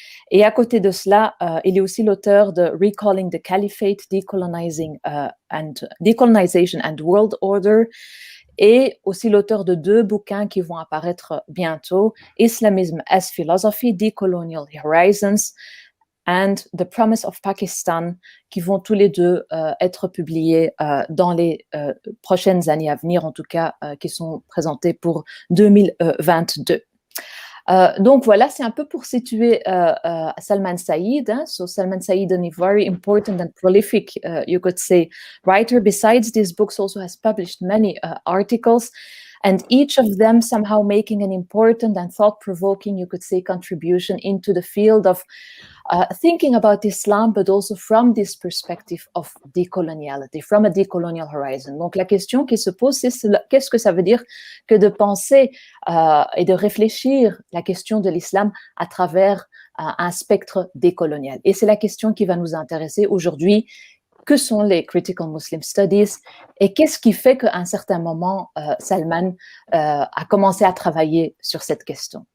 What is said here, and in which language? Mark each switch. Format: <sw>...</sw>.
<fr>Et à côté de cela, il est aussi l'auteur de Recalling the Caliphate, Decolonization and World Order, et aussi l'auteur de 2 bouquins qui vont apparaître bientôt, Islamism as Philosophy, Decolonial Horizons, and The Promise of Pakistan, qui vont tous les deux être publiés dans les prochaines années à venir, en tout cas, qui sont présentés pour 2022. Donc voilà, c'est un peu pour situer Salman Saïd. Hein.</fr> <en>So Salman Saïd is a very important and prolific, you could say, writer. Besides these books, also has published many articles. and each of them somehow making an important and thought-provoking, you could say, contribution into the field of thinking about Islam, but also from this perspective of decoloniality, from a decolonial horizon.</en> <fr>Donc la question qui se pose, c'est qu'est-ce que ça veut dire que de penser et de réfléchir la question de l'islam à travers un spectre décolonial. Et c'est la question qui va nous intéresser aujourd'hui. Que sont les Critical Muslim Studies et qu'est-ce qui fait qu'à un certain moment, Salman a commencé à travailler sur cette question.</fr>